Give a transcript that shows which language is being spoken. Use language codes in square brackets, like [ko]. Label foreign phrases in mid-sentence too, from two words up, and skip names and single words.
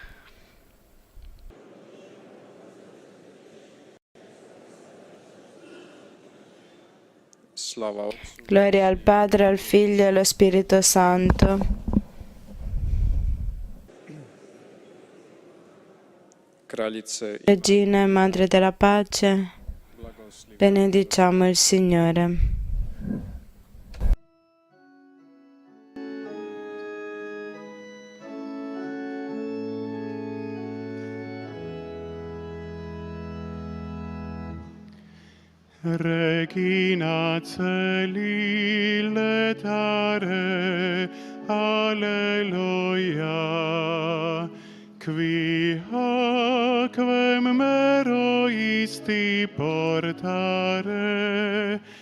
[hr] Slava Otcu. [it] Gloria al Padre, al Figlio e allo Spirito Santo. [hr] Kraljice [it] Regina e Madre della Pace, benediciamo il Signore. [la] Regina celi letare, alleluia, qui aquem mero isti portare,